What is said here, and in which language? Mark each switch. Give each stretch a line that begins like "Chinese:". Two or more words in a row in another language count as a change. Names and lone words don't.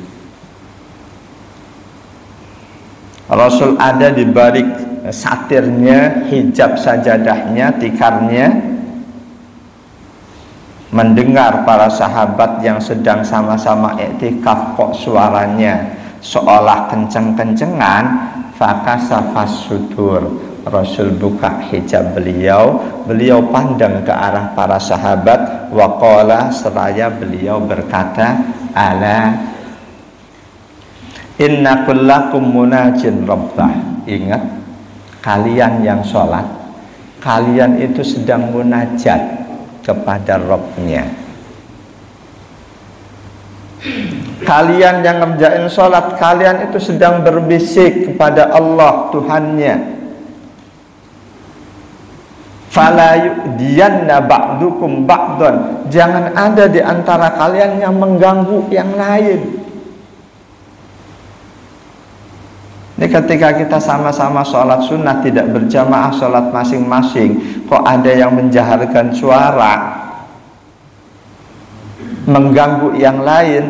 Indonesian: Rasul ada di balik satirnya, hijab sajadahnya, tikarnya, mendengar para sahabat yang sedang sama-sama i'tikaf kok suaranya seolah kenceng-kencengan.
Arabic: فكشف الستر,
Indonesian: Rasul buka hijab beliau, beliau pandang ke arah para sahabat, waqala, seraya beliau berkata,
Arabic: ألا إن كلكم مناج ربه.
Indonesian: Ingat, kalian yang sholat, kalian itu sedang munajat kepada Rabbnya. Kalian yang ngerjain sholat, kalian itu sedang berbisik kepada Allah Tuhannya.
Arabic: فلا يؤذين بعضكم بعضا,
Indonesian: jangan ada di antara kalian yang mengganggu yang lain. Ini ketika kita sama-sama sholat sunnah, tidak berjamaah sholat masing-masing, kok ada yang menjaharkan suara, mengganggu yang lain.